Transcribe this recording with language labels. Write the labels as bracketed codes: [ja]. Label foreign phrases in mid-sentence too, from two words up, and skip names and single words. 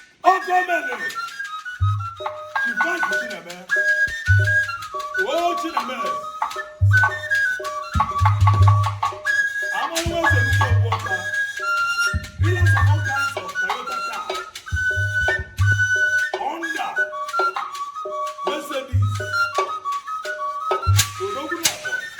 [ig] Ọ ka o mere. Divine Chineme. Oh, Chineme. Amara nwa eze nke okwu ọka. [en] Dealers of all kinds of Toyota car. Honda. Mercedes. [ig] Odogwu na-akpọ.